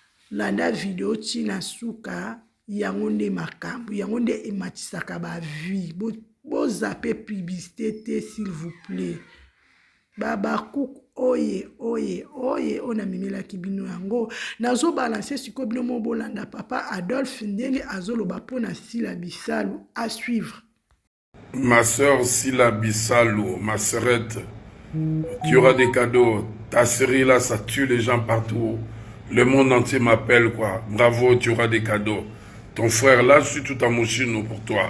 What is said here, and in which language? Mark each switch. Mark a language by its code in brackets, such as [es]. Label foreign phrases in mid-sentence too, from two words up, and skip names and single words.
[ln] Landa video ti na suka, yango nde makambo, yango nde ematisaka ba vie. Bo, bo zappe publicité te, [fr] s'il vous plaît. [ln] Ba, ba cook, oye, oye, oye, oyo namemelaki bino yango. Nazo balancer sikoyo bino mo bolanda papa Adolphe ndenge azoloba po na sila bisalu. [fr] À suivre. Ma sœur Sila Bisalo, ma sœurette, tu auras des cadeaux. Ta série là, ça tue les gens partout. Le monde entier m'appelle, quoi. Bravo, tu auras des cadeaux. Ton frère, là, je suis tout à Moshino pour toi.